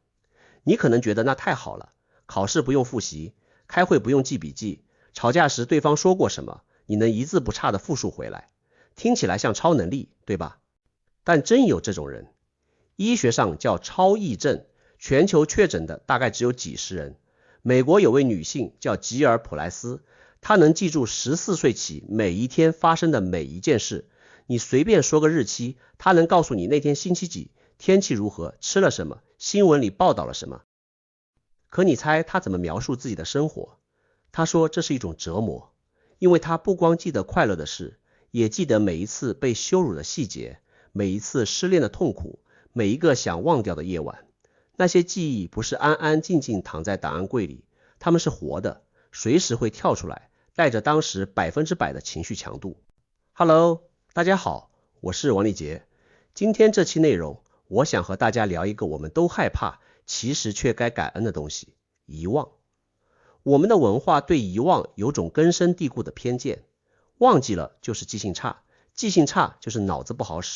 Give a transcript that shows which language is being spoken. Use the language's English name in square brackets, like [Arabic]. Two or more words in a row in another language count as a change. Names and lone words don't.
[Chinese] 你可能覺得那太好了，考試不用複習，開會不用記筆記，吵架時對方說過什麼，你能一字不差地複述回來，聽起來像超能力，對吧？但真有這種人，醫學上叫超憶症，全球確診的大概只有幾十人。美國有位女性叫吉爾普萊斯，她能記住14歲起每一天發生的每一件事，你隨便說個日期，她能告訴你那天星期幾，天氣如何，吃了什麼，新聞裡報道了什麼。可你猜她怎麼描述自己的生活？她說這是一種折磨，因為她不光記得快樂的事，也記得每一次被羞辱的細節，每一次失戀的痛苦，每一個想忘掉的夜晚。那些記憶不是安安靜靜躺在檔案櫃裡，它們是活的，隨時會跳出來，帶着當時100%的情緒強度。Hello， 大家好，我是王立杰。今天這期內容，我想和大家聊一個我們都害怕，其實卻該感恩的東西——遺忘。我們的文化對遺忘有種根深蒂固的偏見，忘記了就是記性差，記性差就是腦子不好使。